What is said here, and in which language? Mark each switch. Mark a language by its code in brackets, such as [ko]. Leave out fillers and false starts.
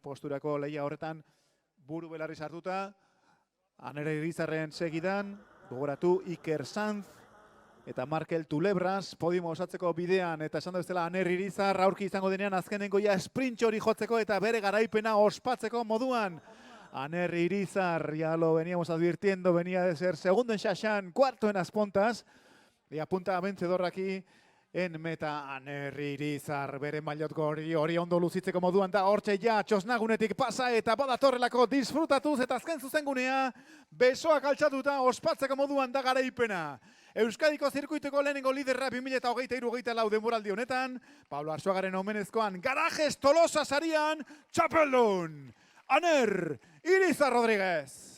[eu] posturako lehia horretan buru belarri sartuta. Aner Irizarren segidan, gogoratu Iker Sanz eta Markel Tulebras, podimo osatzeko bidean, eta esan da bezala Aner Irizar aurki izango denean azkenengo ja sprint hori jotzeko eta bere garaipena ospatzeko moduan. [es] Aner Irizar, ya lo veníamos advirtiendo, venía de ser segundo en Shashan, 4 en Aspontas, y apunta a vencedor aquí en meta. [eu] Aner Irizar, bere mailotko hori ondo luzitzeko moduan da, hortxe ja, txosnagunetik pasa eta badatorrelako disfrutatuz eta azken zuzengunea, besoak altxatuta ospatzeko moduan da garaipena. Euskadiko zirkuituko lehenengo liderra 2023-2024 denboraldi honetan, Pablo Arzuagaren omenezkoan, Garajes Tolosa sarian, txapeldun, Aner Iriza Rodríguez.